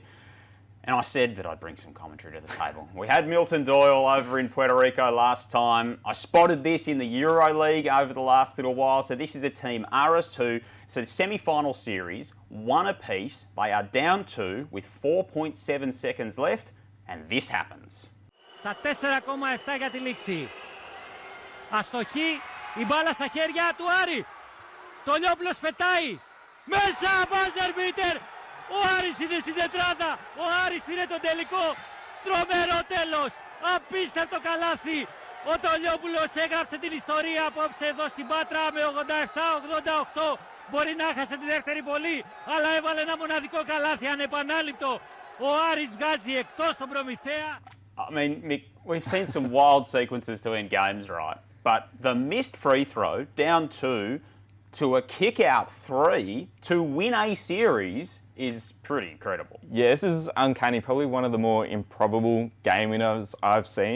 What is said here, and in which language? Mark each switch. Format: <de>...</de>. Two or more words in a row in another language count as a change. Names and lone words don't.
<en>And I said that I'd bring some commentary to the table. We had Milton Doyle over in Puerto Rico last time. I spotted this in the Euro League over the last little while. So this is a team, Aris, who, so the semi-final series, one apiece. They are down 2 with 4.7 seconds left, and this happens.</en> <el>Τα 4,7 για τη λήξη. Αστοχή, η μπάλα στα χέρια του Άρη. Το Λιόπουλος πετάει. Μέσα,</el> <en>buzzer beater.</en> <el>Ο Άρης είναι στην τετράδα. Ο Άρης πήρε το τελικό. Τρομερό τέλος. Απίστευτο καλάθι. Ο Τολιόπουλος έγραψε την ιστορία απόψε εδώ στην Πάτρα με 87-88. Μπορεί να έχασε τη δεύτερη βολή, αλλά έβαλε ένα μοναδικό καλάθι ανεπανάληπτο. Ο Άρης βγάζει εκτός τον Προμηθέα.</el> <en>I mean, Mick, we've seen some wild sequences to end games, right? But the missed free throw, down 2, to a kick-out 3 to win a series is pretty incredible. Yeah, this is uncanny. Probably one of the more improbable game winners I've seen.</en>